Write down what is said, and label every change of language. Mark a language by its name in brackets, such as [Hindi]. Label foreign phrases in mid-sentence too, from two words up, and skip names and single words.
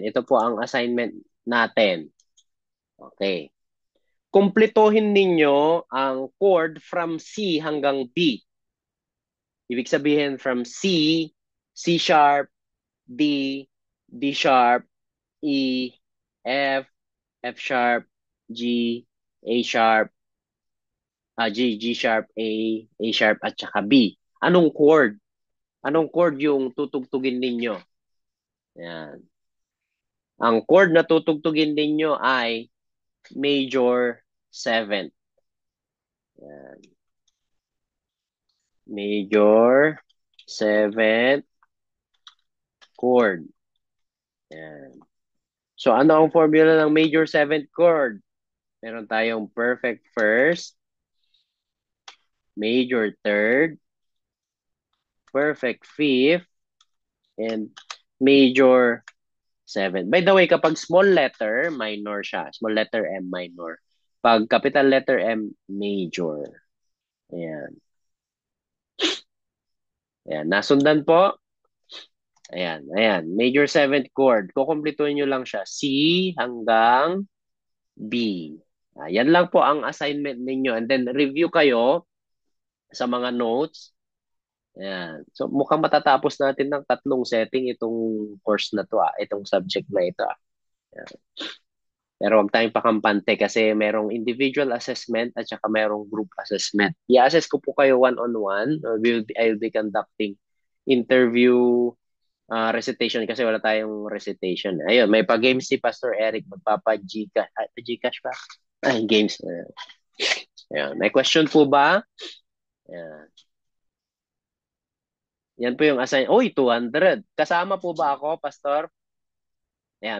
[Filipino] Ito po ang assignment natin. Okay. Kumpletuhin ninyo ang chord [English] from C [Filipino] hanggang B. Ibig sabihin [English] from C, C sharp, D, D sharp, E, F, F sharp, G, A sharp, G sharp, A sharp, [Filipino] at saka B. Anong chord? Anong chord yung tutugtugin ninyo? Yan. Ang chord na tutugtugin ninyo ay [English] major 7th. Yan. Major 7th chord. [Filipino] Yan. So, ano ang formula ng [English] major 7th chord? [Filipino] Meron tayong [English] perfect first, major third, perfect fifth, and major 7th. By the way, [Filipino] kapag [English] small letter, [Filipino] minor siya. [English] Small letter M, minor. Pag capital letter M, major. [Filipino] Ayan. Ayan. Nasundan po? Ayan. Ayan. [English] Major 7th chord. [Filipino] Kukumplituhin nyo lang siya. C hanggang B. Yan lang po ang assignment ninyo. [English] And then, [Filipino] review kayo sa mga notes. Ayan. So, mukhang matatapos natin ng 3 setting itong course na to. Itong subject na ito. Ayan. Pero huwag tayong pakampante kasi merong [English] individual assessment [Filipino] at saka merong [English] group assessment. [Filipino] I-assess ko po kayo [English] one-on-one. I'll be conducting interview recitation [Filipino] kasi wala tayong recitation. Ayun, may pa-games si Pastor Eric. Magpapa-Gcash. Gcash pa? Games. Ayun. May question po ba? Ayan. Yan po yung assign. Uy, 200. Kasama po ba ako, Pastor? Ayan.